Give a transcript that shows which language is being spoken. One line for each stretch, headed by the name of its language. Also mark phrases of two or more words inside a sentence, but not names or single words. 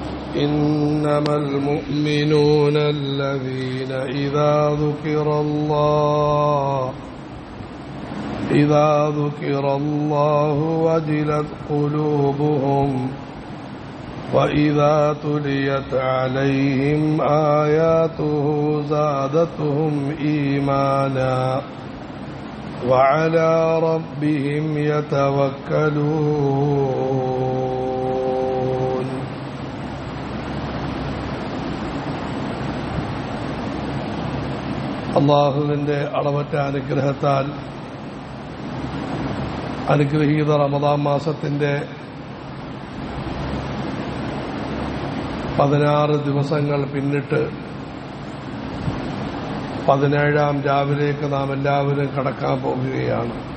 Arabic: إنما المؤمنون الذين إذا ذكر الله وجلت قلوبهم وإذا تليت عليهم آياته زادتهم إيمانا وعلى ربهم يتوكلون.
Malayalam: അല്ലാഹുവിന്റെ അളവറ്റ അനുഗ്രഹത്താൽ അനുഗ്രഹീത റമദാൻ മാസത്തിന്റെ 16 ദിവസങ്ങൾ പിന്നിട്ട് 17-ാം രാവിലേക്ക് നാം എല്ലാവരും കടക്കാൻ പോകുകയാണ്.